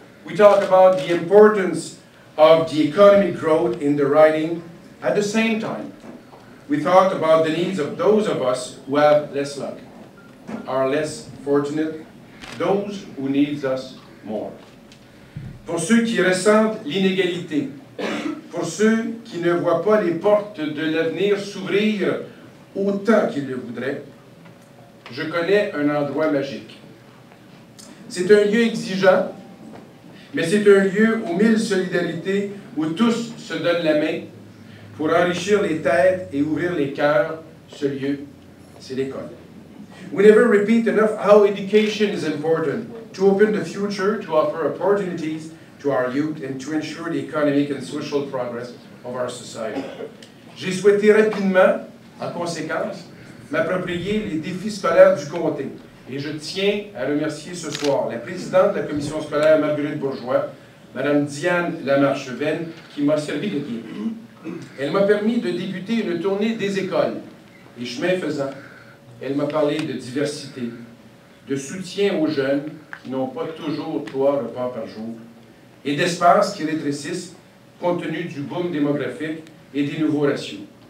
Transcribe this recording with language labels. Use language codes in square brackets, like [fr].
[en] We talked about the importance of the economic growth in the riding. At the same time, we talked about the needs of those of us who have less luck, are less fortunate, those who need us more. [fr] Pour ceux qui ressentent l'inégalité, pour ceux qui ne voient pas les portes de l'avenir s'ouvrir autant qu'ils le voudraient, je connais un endroit magique. C'est un lieu exigeant, mais c'est un lieu aux 1000 solidarités où tous se donnent la main pour enrichir les têtes et ouvrir les cœurs. Ce lieu, c'est l'école. [en] We never repeat enough how education is important to open the future, to offer opportunities to our youth and to ensure the economic and social progress of our society. [fr] J'ai souhaité rapidement, en conséquence, m'approprier les défis scolaires du comté. Et je tiens à remercier ce soir la présidente de la commission scolaire, Marguerite Bourgeois, Mme Diane Lamarche-Venn, qui m'a servi de guide. Elle m'a permis de débuter une tournée des écoles. Et chemin faisant, elle m'a parlé de diversité, de soutien aux jeunes qui n'ont pas toujours 3 repas par jour, et d'espaces qui rétrécissent compte tenu du boom démographique et des nouveaux ratios.